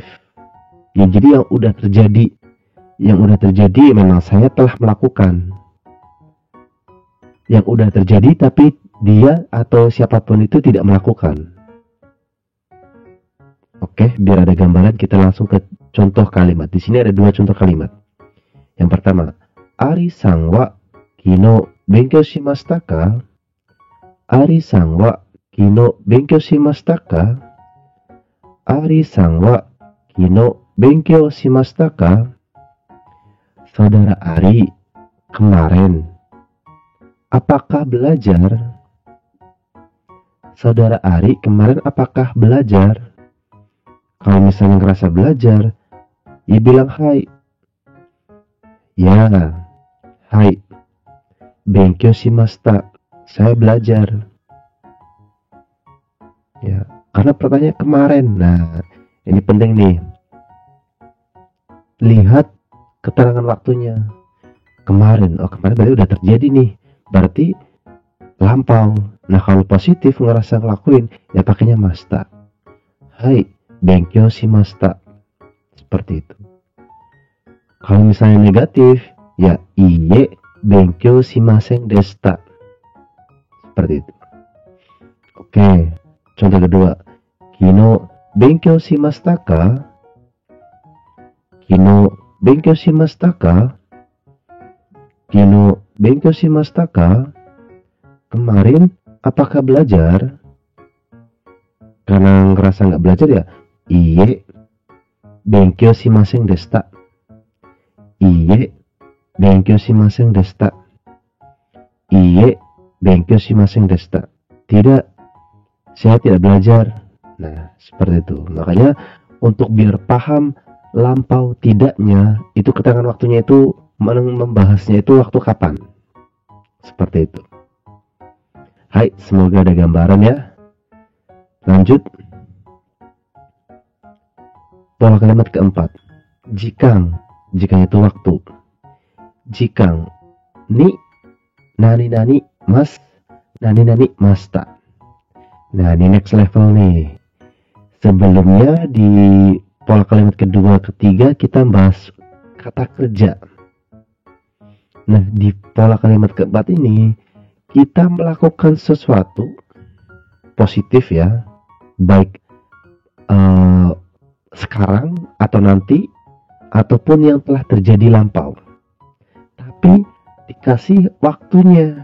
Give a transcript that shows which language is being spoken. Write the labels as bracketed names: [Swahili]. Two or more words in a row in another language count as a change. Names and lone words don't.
[Indonesian] Ya, jadi yang udah terjadi memang saya telah melakukan. Yang udah terjadi tapi dia atau siapapun itu tidak melakukan. Oke, biar ada gambaran kita langsung ke contoh kalimat. Di sini ada 2 contoh kalimat. Yang pertama, [Japanese] アリさんは昨日勉強しましたか? アリさんは昨日勉強しましたか? アリさんは昨日勉強しましたか? [Indonesian] Saudara Ari, kemarin apakah belajar? Saudara Ari, kemarin apakah belajar? Kalau misalnya ngerasa belajar, ya bilang hai. Ya, hai. [Japanese] 勉強しました. [Indonesian] Saya belajar. Ya, karena pertanyaan kemarin. Nah, ini penting nih. Lihat keterangan waktunya. Kemarin, kemarin berarti udah terjadi nih. Berarti lampau. Nah, kalau positif ngerasa ngelakuin, ya pakainya mashita. [Japanese] はい、勉強しました. [Indonesian] Seperti itu. Kalau misalnya negatif, ya [Japanese] いいえ勉強しませんでした. [Indonesian] Seperti itu. Oke, contoh kedua. [Japanese] 昨日勉強しましたか？昨日勉強しましたか? 昨日勉強しましたか? [Indonesian] Kemarin apakah belajar? Karena ngerasa nggak belajar ya, [Japanese] いいえ勉強しませんでした. いいえ勉強しませんでした. いいえ勉強しませんでした. [Indonesian] Tidak, saya tidak belajar. Nah, seperti itu. Makanya untuk biar paham lampau tidaknya, itu keterangan waktunya itu membahasnya itu waktu kapan. Seperti itu. Hai, semoga ada gambaran ya. Lanjut. Pola kalimat keempat. Jikang. Jikang itu waktu. Jikang. [Japanese] に何々ます。何々ました. [Indonesian] Nah, ini [English] next level [Indonesian] nih. Sebelumnya di pola kalimat kedua, ketiga kita bahas kata kerja. Nah, di pola kalimat keempat ini kita melakukan sesuatu positif ya, baik sekarang atau nanti, ataupun yang telah terjadi lampau, tapi dikasih waktunya.